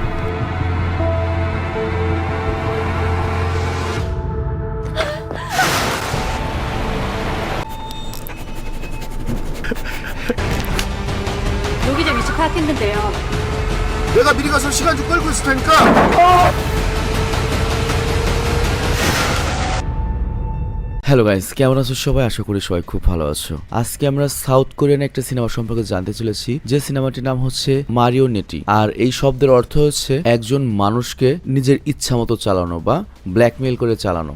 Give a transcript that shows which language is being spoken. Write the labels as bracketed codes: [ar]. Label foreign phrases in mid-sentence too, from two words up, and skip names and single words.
[ko] 여기 좀 일찍 파악했는데요. 내가 미리 가서 시간 좀 끌고 있을 테니까. [en] hello guys, [bn] কেমন আছো সবাই? আশা করি সবাই খুব ভালো আছো। আজকে আমরা [en] South Korean [bn] একটা সিনেমা সম্পর্কে জানতে চলেছি, যে সিনেমাটির নাম হচ্ছে মারিওনেটি। আর এই শব্দের অর্থ হচ্ছে একজন মানুষকে নিজের ইচ্ছা মতো চালানো বা ব্ল্যাকমেইল করে চালানো।